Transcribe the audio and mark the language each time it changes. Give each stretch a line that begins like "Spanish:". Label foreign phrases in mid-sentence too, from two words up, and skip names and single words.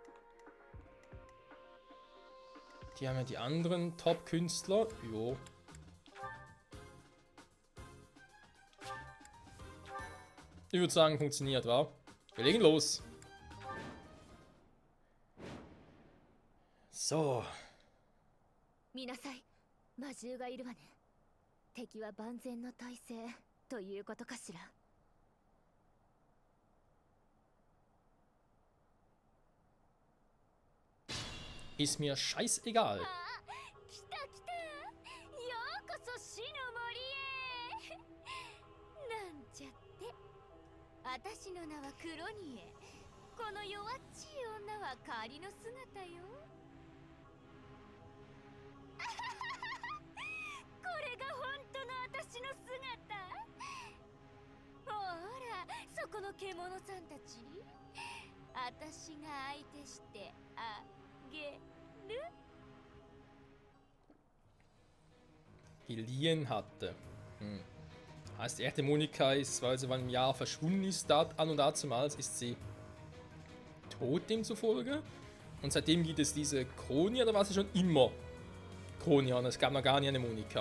German: Die haben ja die anderen Top-Künstler. Jo. Ich würde sagen, funktioniert, wa? Wir legen los. So.
Japanese: 見なさい。魔獣がいるわね。敵は万全の体制ということかしら。 Ist mir scheißegal. 来た来た。ようこそ死の森へ。なんちゃって。私の名はクロニエ。この弱っちい女は仮の姿よ。これが本当の私の姿。ほら、そこの獣さんたち。私が相手してあげる。
German: Geliehen hatte. Heißt, die echte Monika ist, weil sie mal im Jahr verschwunden ist, an und dazumals ist sie tot demzufolge. Und seitdem gibt es diese Kronia, da war sie schon immer Kronia und es gab noch gar nie eine Monika.